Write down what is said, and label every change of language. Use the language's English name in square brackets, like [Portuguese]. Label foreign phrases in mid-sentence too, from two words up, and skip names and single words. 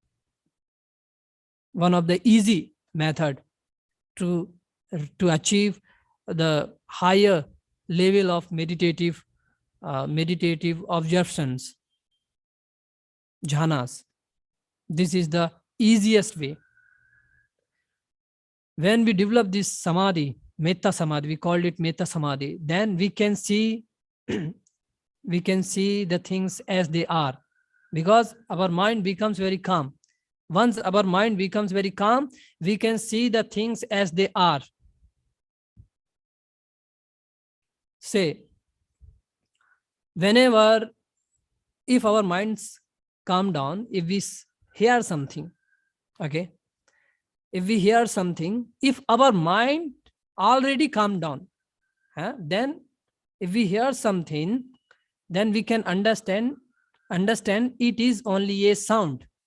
[English] One of the easy method to achieve the higher level of meditative meditative observations, jhanas. This is the easiest way. When we develop this samadhi, [Pali] metta samadhi, [English] we called it [Pali] metta samadhi, [English] then we can see we can see the things as they are, because our mind becomes very calm. Once our mind becomes very calm, we can see the things as they are. Say, whenever, if our minds calm down, if we hear something, okay, if we hear something, if our mind already calmed down, then if we hear something, then we can understand it is only a sound.